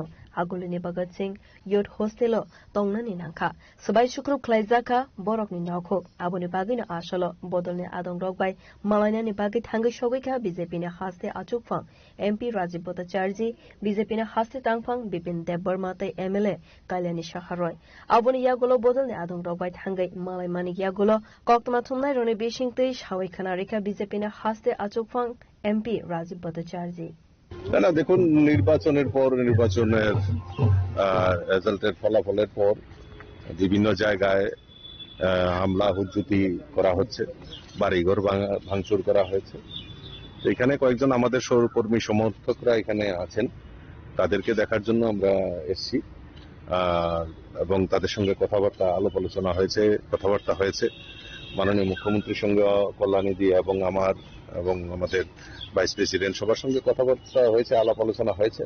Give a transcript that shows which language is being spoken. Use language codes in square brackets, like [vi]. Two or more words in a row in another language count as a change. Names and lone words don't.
[trp] agolini Bhagat Singh Youth Hostel tongnani nangkha sabai shukrup khlai zakha borokni nakhok aboni bagaino asolo bodolni adong rok bai malainani bagai thangai shogika BJP ni haste achukphang MP Rajiv Bhattacharya BJP ni haste tangphang Bipin Deborma tai MLA Kalyani Shaharoi aboni yagulo bodolni adong rok bai thangai malai mani yagulo koktoma thumnai roni bishing tei shawai khana rekha BJP ni haste achukphang MP Rajiv Bhattacharya [bn] না দেখুন, নির্বাচনের পর নির্বাচনের রেজাল্টের ফলাফলের পর বিভিন্ন জায়গায় হামলা হুজ্জুতি করা হচ্ছে, বাড়িঘর ভাঙচুর করা হয়েছে। এখানে কয়েকজন আমাদের সহকর্মী সমর্থকরা এখানে আছেন, তাদেরকে দেখার জন্য আমরা এসেছি এবং তাদের সঙ্গে কথাবার্তা হয়েছে মাননীয় মুখ্যমন্ত্রীর সঙ্গে কল্যাণী দিয়ে এবং আমাদের ভাইস প্রেসিডেন্ট সবার সঙ্গে কথাবার্তা হয়েছে, আলাপ আলোচনা হয়েছে।